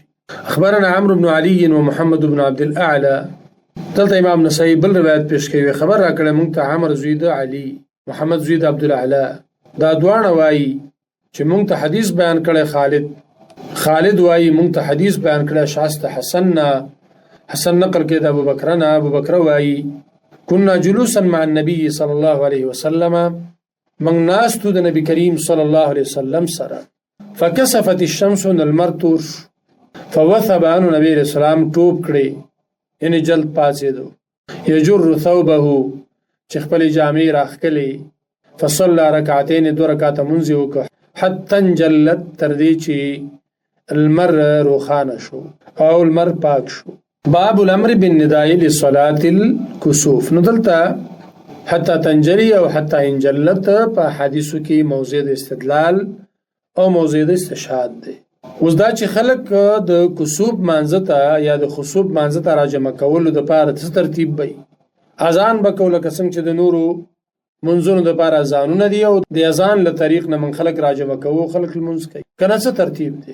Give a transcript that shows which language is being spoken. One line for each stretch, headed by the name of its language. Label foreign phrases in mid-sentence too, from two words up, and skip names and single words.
Arabic: اخبرنا عمرو بن علي ومحمد بن عبد الاعلى.
Pashto: دلته امام نسائی بل روایت پیش کوي، خبر را کړی مونږ ته عمرو زوی د علي، محمد زوی د عبد الاعلى، دا دواړه وایي چې مونږ ته حدیث بیان کړی خالد وایي مونږ ته حدیث بیان کړی شاست حسن نقل کې د ابو بکر نه. ابو بکر وایي
Arabic: كنا جلوسا مع النبي صلی الله علیه وسلم،
Pashto: من ناستو د نبی کریم
Arabic: صلی الله علیه وسلم
Pashto: سره،
Arabic: فکسفت الشمس
Pashto: المر تور
Arabic: فوثب عنه نبی علیہ السلام
Pashto: ټوپ کړي، یعنی جلد پاسېدو،
Arabic: یجر ثوبه
Pashto: چې خپل جامې راخکلي،
Arabic: فصلى رکعتین،
Pashto: دو رکعته مونځ وکړ،
Arabic: حتی انجلت
Pashto: تر دې چې المر روښانه شو او المر پاک شو.
Arabic: باب الامر بالنداء لصلاة الكسوف.
Pashto: نو دلته
Arabic: حتی تنجلی
Pashto: او
Arabic: حتی انجلت
Pashto: په حدیثو کې موضع د استدلال او موضع د استشهاد دی. اوس دا چې خلک د کسوف مانځه ته یا د خسوف مانځه ته راجمع کولو دپاره څه ترتیب وي؟ اذان به کوو لکه څنګه چې د نورو منځونو دپاره اذانونه دي، او د اذان له طریق نه من خلک راجمع کوو، خلک لمونځ کوي، که نه څه ترتیب دی؟